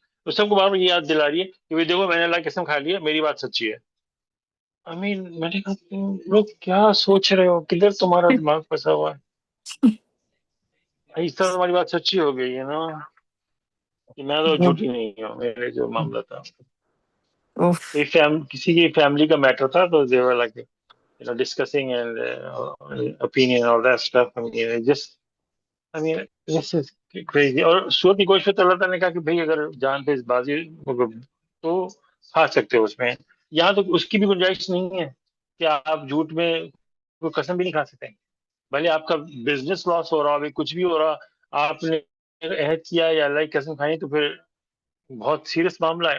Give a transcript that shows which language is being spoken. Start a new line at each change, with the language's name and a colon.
Urdu: تو سب کو بار بار یہ یاد دلا رہی ہے کہ بھائی دیکھو میں نے اللہ کی قسم کھا لی ہے، میری بات سچی ہے. میں نے کہا تم لوگ کیا سوچ رہے ہو، کدھر تمہارا دماغ پھنسا ہوا ہے. اس طرح تمہاری بات سچی ہو گئی ہے نا کہ میں تو جھوٹی نہیں ہوں. میرے جو معاملہ تھا اوف. کسی کی فیملی کا میٹر تھا تو
English: they were like discussing and opinion and all that stuff. I mean, this is crazy.
Urdu: اور سورت کی کوشش اللہ تعالیٰ نے کہا کہ بھئی اگر جان پہ بازی تو کھا سکتے ہو اس میں. یہاں تو اس کی بھی گنجائش نہیں ہے کہ آپ جھوٹ میں کوئی قسم بھی نہیں کھا سکتے. بھلے آپ کا بزنس لاس ہو رہا ہو، کچھ بھی ہو رہا، آپ نے عہد کیا یا اللہ کی قسم کھائی تو پھر بہت سیریس معاملہ ہے.